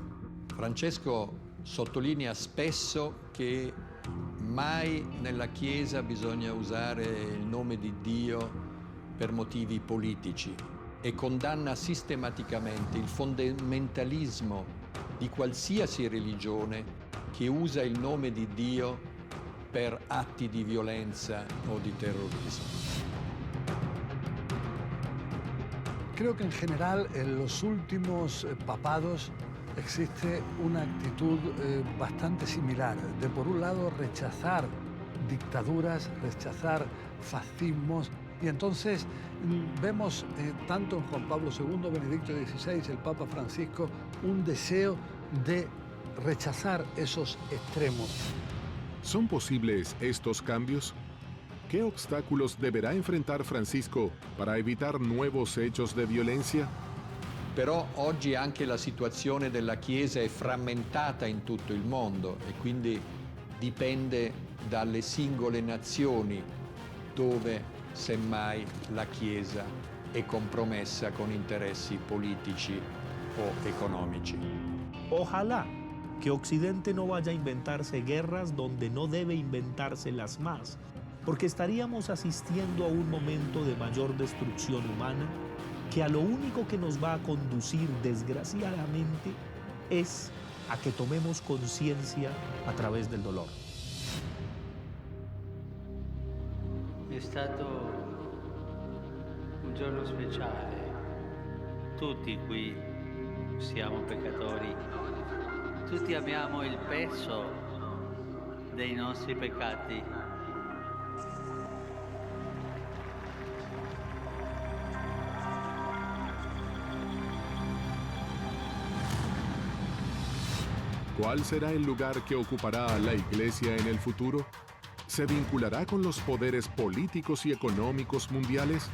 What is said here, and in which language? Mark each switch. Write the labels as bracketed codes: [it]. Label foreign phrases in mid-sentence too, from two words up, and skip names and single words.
[it] Francesco sottolinea spesso che mai nella Chiesa bisogna usare il nome di Dio per motivi politici e condanna sistematicamente il fondamentalismo di qualsiasi religione che usa il nome di Dio per atti di violenza o di terrorismo. [es] Creo que en general en los últimos papados existe una actitud bastante similar, de por un lado rechazar dictaduras, rechazar fascismos, y entonces vemos tanto en Juan Pablo II, Benedicto XVI, el Papa Francisco, un deseo de rechazar esos extremos. ¿Son posibles estos cambios? ¿Qué obstáculos deberá enfrentar Francisco para evitar nuevos hechos de violenza? [it] Però oggi anche la situazione della Chiesa è frammentata in tutto il mondo e quindi dipende dalle singole nazioni dove semmai la Chiesa è compromessa con interessi politici o economici. [es] Ojalá que Occidente no vaya a inventarse guerras donde no debe inventárselas más, porque estaríamos asistiendo a un momento de mayor destrucción humana que a lo único que nos va a conducir, desgraciadamente, es a que tomemos conciencia a través del dolor. [it] È stato un giorno speciale. Tutti qui siamo peccatori. Tutti abbiamo il peso dei nostri peccati. [es] ¿Cuál será el lugar que ocupará la Iglesia en el futuro? ¿Se vinculará con los poderes políticos y económicos mundiales?